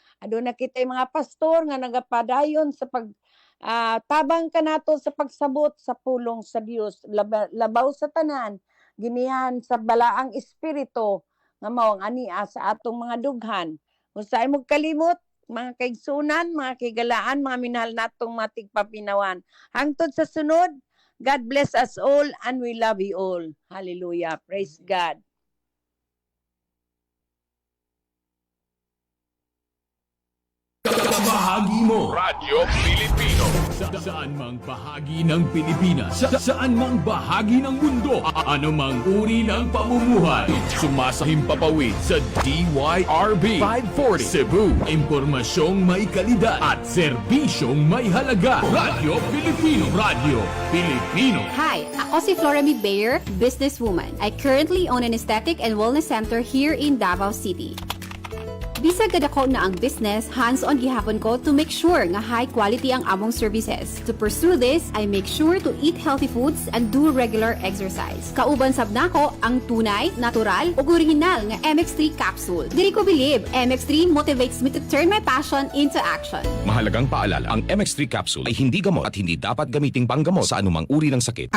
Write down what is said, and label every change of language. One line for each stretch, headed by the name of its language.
Cebuano: Aduna kita mga pastor nga nagapadayon sa tabang kanato sa pagsabot sa pulong sa Dios, labaw sa tanan, ginihan sa balaang espiritu nga mao ang ania sa atong mga dughan. Unsay mo kalimot mga kaigsunan, mga kaigalaan, mga minahal natong mga tigpapinawan. Hangtod sa sunod,
English: God bless us all and we love you all. Hallelujah. Praise God.
Filipino: Bahagi mo Radyo Pilipino saan mang bahagi ng Pilipinas, saan mang bahagi ng mundo, anumang uri ng pamumuhay. Sumasahim papawid sa DYRB 540 Cebu. Impormasyong may kalidad at serbisyong may halaga. Radyo Pilipino. Radyo Pilipino.
Cebuano: Hi, ako si Flora B. Bayer, businesswoman.
English: I currently own an aesthetic and wellness center here in Davao City.
Cebuano: Bisag kada ko na ang business, hands-on gihapon ko
English: to make sure
Cebuano: nga high quality ang among services.
English: To pursue this, I make sure to eat healthy foods and do regular exercise.
Cebuano: Kauban sab nako ang tunay, natural, ug original nga MX3 capsule. Diri ko
English: believe, MX3 motivates me to turn my passion into action.
Filipino: Mahalagang paalala, ang MX3 capsule ay hindi gamot at hindi dapat gamiting panggamot sa anumang uri ng sakit.